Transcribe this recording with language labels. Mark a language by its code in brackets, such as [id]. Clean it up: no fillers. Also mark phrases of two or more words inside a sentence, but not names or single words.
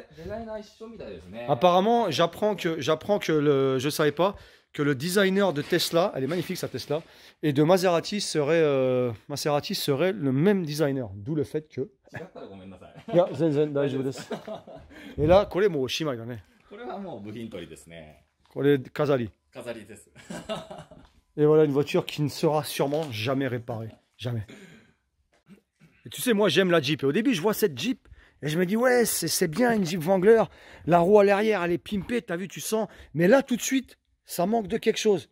[fr] Apparemment, j'apprends que je savais pas que le designer de Tesla, elle est magnifique sa Tesla, et de Maserati serait le même designer, d'où le fait que. Et là, [ja] これもおしまいだね。これはもう部品取りですね。これ飾り。飾りです。 [fr] Et voilà une voiture qui ne sera sûrement jamais réparée. Jamais. Et tu sais, moi j'aime la Jeep. Et au début, je vois cette Jeep et je me dis, ouais, c'est bien une Jeep Wrangler. La roue à l'arrière, elle est pimpée, t'as vu, tu sens. Mais là, tout de suite, ça manque de quelque chose.